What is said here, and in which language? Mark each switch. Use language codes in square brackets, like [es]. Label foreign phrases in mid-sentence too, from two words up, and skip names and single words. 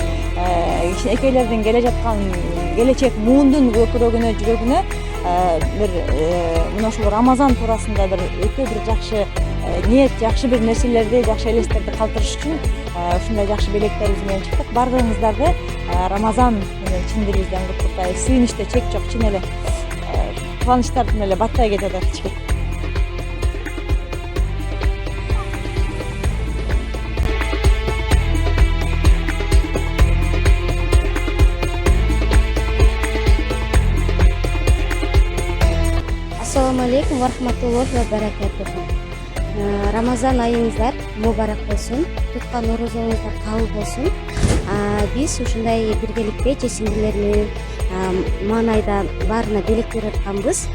[ky] Экейлердин келе жаткан келечек муундун көкүрөгүнө, жүрөгүнө бир мына ушул Рамазан туурасында бир өтө бир жакшы ниет, жакшы бир нерселерди, жакшы элестерди калтырыш үчүн ушундай жакшы белектерибиз менен чыктык. Бардыгыңыздарды Рамазан менен чын дилибизден куттуктайбыз. Сүйүнүчтө чек жок, чын эле кубанычтардын эле баттай кетет ачы. [ar] السلام عليكم ورحمة الله وبركاته. [ky] Рамазан айыңыздар мубарак болсун, туткан орозоңуздар кабыл болсун. Биз ушундай биргеликте чечимдер менен маанайда баарына белек берип атканбыз.